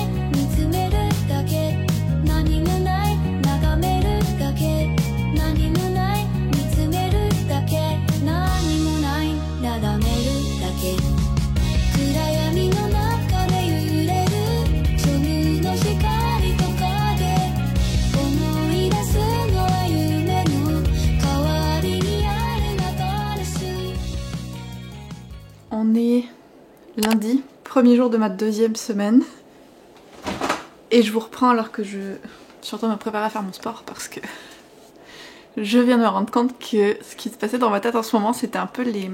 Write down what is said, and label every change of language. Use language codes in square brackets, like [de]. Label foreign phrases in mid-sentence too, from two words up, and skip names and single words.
[ja] 見つめるだけ何もない眺めるだけ何もない見つめるだけ何もない眺めるだけ暗闇の中で揺れる虚無の光と影思い出すのは夢の代わりにある中です [fr] On est lundi, premier jour de ma deuxième semaine. Et je vous reprends alors que je suis en train de me préparer à faire mon sport parce que je viens de me rendre compte que ce qui se passait dans ma tête en ce moment, c'était un peu les...